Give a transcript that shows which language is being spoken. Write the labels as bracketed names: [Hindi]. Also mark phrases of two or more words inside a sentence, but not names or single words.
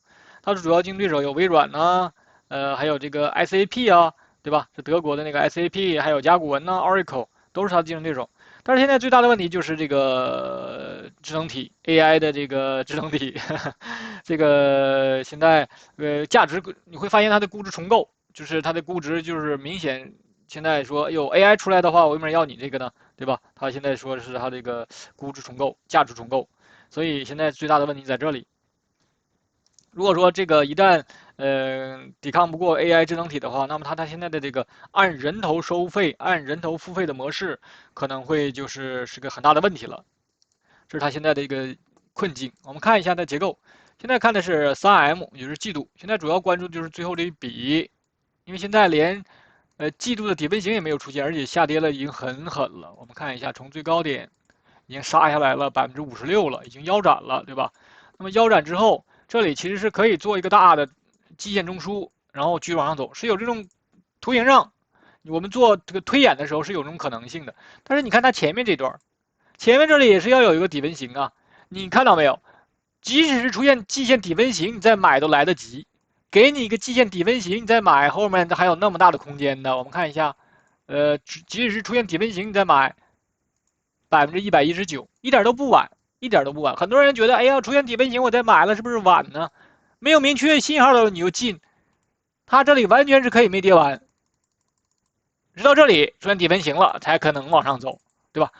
[Chinese] 它的主要競爭對手有微軟呢，還有這個 SAP 啊，對吧？是德國的那個 SAP， 還有甲骨文呢、Oracle 都是它的競爭對手。但是現在最大的問題就是這個智能體 AI 的這個智能體，這個現在價值你會發現它的估值重構，就是它的估值就是明顯現在說有 AI 出來的話，我为什么要你这个呢？对吧？他现在说是他这个估值重构、價值重構，所以現在最大的問題在這裡。如果說這個一旦抵抗不過 AI 智能體的話，那麼它現在的這個按人頭收費、按人頭付費的模式，可能會是個很大的問題了。這是它現在的一個困境。我們看一下它的結構，現在看的是 3M， 也就是季度。現在主要關注就是最後這一筆，因為現在連季度的底分型也沒有出現，而且下跌了已經很狠了。我們看一下，從最高點已經殺下來了56%了，已經腰斬了，對吧？那麼腰斬之後，這裡其實是可以做一個大的季線中樞，然後繼續往上走，是有這種圖形上我們做這個推演的時候是有這種可能性的。但是你看它前面這段，前面這裡也是要有一個底分型啊，你看到沒有？即使是出現季線底分型，你再買都來得及。給你一個季線底分型，你再買，後面還有那麼大的空間的。我們看一下，即使是出現底分型，你再買119%，一點都不晚，一點都不晚。很多人覺得，哎呀，出現底分型我再買了，是不是晚呢？沒有明確信號的時候你就進，它這裡完全是可以沒跌完，直到這裡出現底分型了才可能往上走，對吧？